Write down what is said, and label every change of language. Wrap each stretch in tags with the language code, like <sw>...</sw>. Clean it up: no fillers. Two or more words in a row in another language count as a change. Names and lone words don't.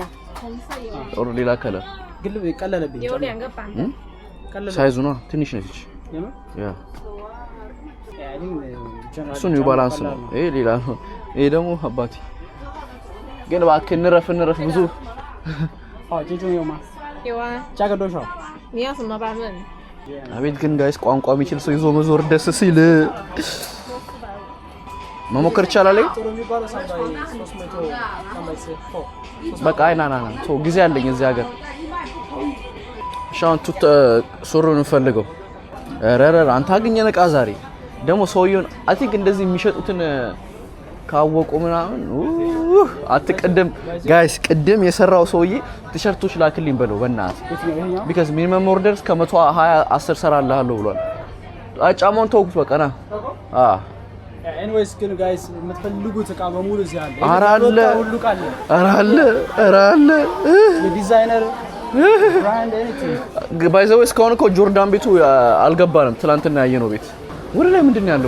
<am>ኦር ሌላ ከለር ግልብ ቀለለብኝ ሳይዙ ነው ትንሽ ነች። ያ እሱ ኒው ባላንስ ነው። ይሄ ሌላ ነው። ይሄ ደግሞ አባቴ ግን እባክህ እንረፍ ብዙ ጂጁ የማ</am> <zh>有啊 ጃገዶሻ 你要什么版本</zh> <am>አቤት ግን ጋይስ ቋንቋ የሚችል ሰው ይዞ መዞር ደስ ሲል መሞከር ይቻላል። በቃ አይና ሶ ጊዜ አለኝ እዚህ ሀገር ሻውን ቱት ሱሩን ፈልገው ረረረ አንተ አገኘን እቃ ዛሬ ደግሞ ሰውየውን</am> <en>I think</en> <am>እንደዚህ የሚሸጡትን ካወቁ ምናምን አትቀደም ጋይስ ቅድም የሰራው ሰውዬ ቲሸርቶች ላክልኝ በለው በእናትህ</am> <en>because minimum orders</en> <am>ከ120 10 ሰራልሃለሁ ብሏል። ጫማውን ተውኩት በቃ ና ኤኒዌይስ ግን ጋይስ የምትፈልጉት እቃ በሙሉ እዚህ አለ። ሁሉ ቃል አራለ</am> <en>designer brand anything by the way</en> <am>እስካሁን እኮ ጆርዳን ቤቱ አልገባንም። ትላንትና ያየነው ቤት ወደ ላይ ምንድነው ያለው?</am>